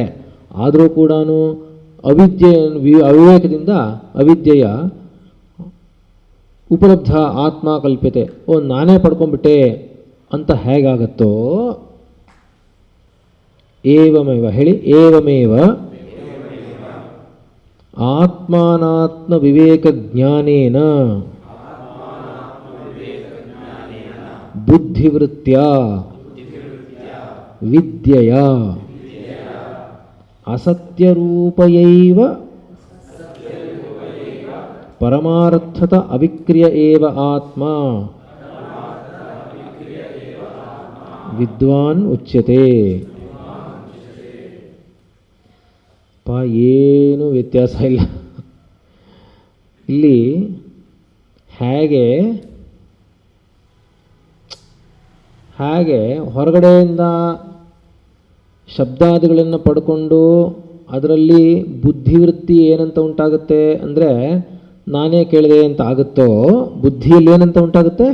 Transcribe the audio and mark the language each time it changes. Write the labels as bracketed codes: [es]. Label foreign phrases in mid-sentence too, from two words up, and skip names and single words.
[kn] ಆದರೂ ಕೂಡ ಅವಿವೇಕದಿಂದ [sa] ಅವಿದ್ಯೆಯ ಉಪಲಬ್ಧ ಆತ್ಮ ಕಲ್ಪ್ಯತೆ. [kn] ನಾನೇ ಪಡ್ಕೊಂಡ್ಬಿಟ್ಟೆ ಅಂತ ಹೇಗಾಗತ್ತೋ, [sa] ಏವಮೇವ ಹೇಳಿ, ಏವಮೇವ ಆತ್ಮಾನಾತ್ಮ ವಿವೇಕ ಜ್ಞಾನೇನ ಬುದ್ಧಿವೃತ್ಯ ವಿದ್ಯೆಯ ಅಸತ್ಯರೂಪಯೈವ ಪರಮಾರ್ಥತ ಅವಿಕ್ರಿಯ ಏವ ಆತ್ಮ ವಿದ್ವಾನ್ ಉಚ್ಯತೆ. [kn] ಏನು ವ್ಯತ್ಯಾಸ ಇಲ್ಲ ಇಲ್ಲಿ. ಹೇಗೆ ಹೊರಗಡೆಯಿಂದ ಶಬ್ದಾದಿಗಳನ್ನು ಪಡ್ಕೊಂಡು ಅದರಲ್ಲಿ ಬುದ್ಧಿವೃತ್ತಿ ಏನಂತ ಉಂಟಾಗುತ್ತೆ ಅಂದರೆ ನಾನೇ ಕೇಳಿದೆ ಅಂತ ಆಗುತ್ತೋ, ಬುದ್ಧಿಯಲ್ಲಿ ಏನಂತ ಉಂಟಾಗುತ್ತೆ?